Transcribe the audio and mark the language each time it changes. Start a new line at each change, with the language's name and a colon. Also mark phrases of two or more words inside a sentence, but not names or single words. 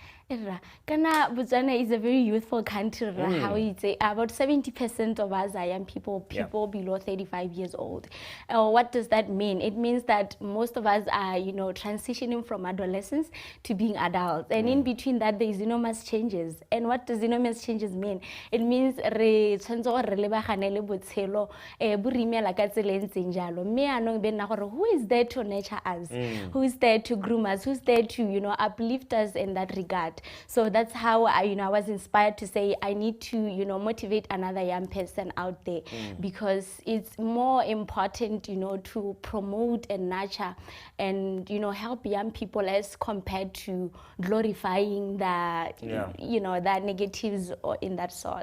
English: Kana Botswana is a very youthful country. How you say about 70% of us are young people below 35 years old. What does that mean? It means that most of us are, transitioning from adolescence to being adults, and in between that there is enormous changes. And what does enormous changes mean? It means
Tswana: re tshwanetse re lebagane le botshelo bo rimela ka tsela e ntseng jalo. Me anong be nna gore
English: who is there to nurture us? Who is there to groom us? Who's there to, uplift us in that regard? So that's how I was inspired to say I need to, motivate another young person out there because it's more important, to promote and nurture and, help young people as compared to glorifying the, the negatives or in that sort.